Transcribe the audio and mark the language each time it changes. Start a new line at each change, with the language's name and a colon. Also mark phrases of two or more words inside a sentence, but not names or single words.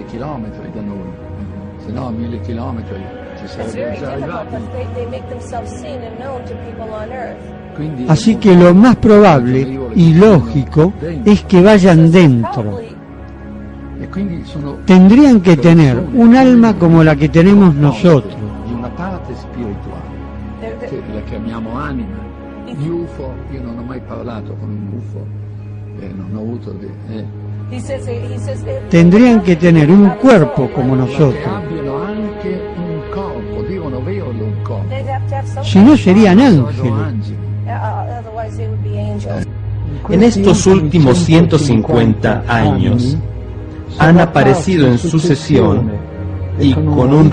Spanish: Así que lo más probable y lógico es que vayan dentro. Tendrían que tener un alma como la que tenemos nosotros.
Italian: La chiamiamo anima. Gli UFO, io non ho mai parlato con un UFO, non ho avuto
Spanish: Tendrían que tener un cuerpo como nosotros. Si no, serían ángeles. En estos últimos 150 años han aparecido en sucesión y con un